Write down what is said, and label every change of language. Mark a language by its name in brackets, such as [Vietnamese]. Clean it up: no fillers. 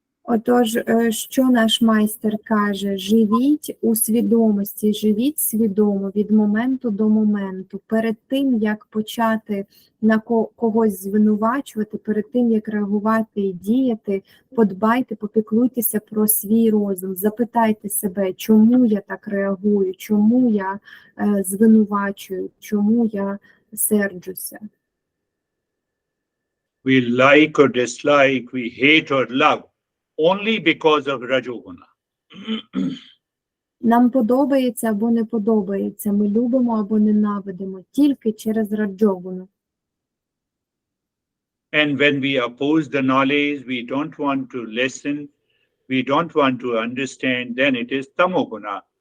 [Ukrainian] Отож, що наш майстер каже? Живіть у свідомості, живіть свідомо від моменту до моменту. Перед тим, як почати на когось звинувачувати, перед тим, як реагувати і діяти, подбайте, попіклуйтеся про свій розум. Запитайте себе, чому я так реагую, чому я звинувачую, чому я серджуся. [English] We like or dislike, we hate or love. Only because of Rajoguna. [Ukrainian] Нам подобається або не подобається, ми любимо або ненавидимо тільки через раджогуну. [English] And when we oppose the knowledge, we don't want to listen, we don't want to understand, then it is tamoguna.